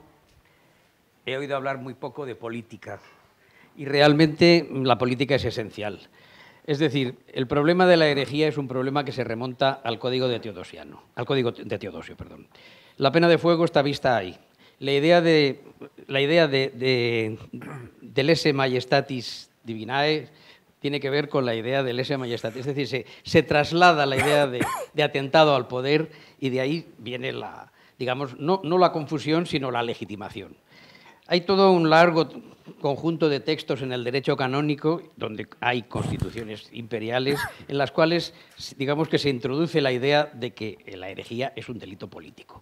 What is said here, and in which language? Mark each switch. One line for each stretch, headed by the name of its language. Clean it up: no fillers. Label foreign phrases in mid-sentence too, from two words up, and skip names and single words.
Spanish: He oído hablar muy poco de política. Y realmente la política es esencial. Es decir, el problema de la herejía es un problema que se remonta al código de Teodosio. La pena de fuego está vista ahí. La idea de
Latin: lese majestatis divinae
Spanish: tiene que ver con la idea de
Latin: lese majestatis.
Spanish: Es decir, se traslada la idea de atentado al poder, y de ahí viene la, digamos, no la confusión, sino la legitimación. Hay todo un largo conjunto de textos en el derecho canónico, donde hay constituciones imperiales, en las cuales, digamos, que se introduce la idea de que la herejía es un delito político.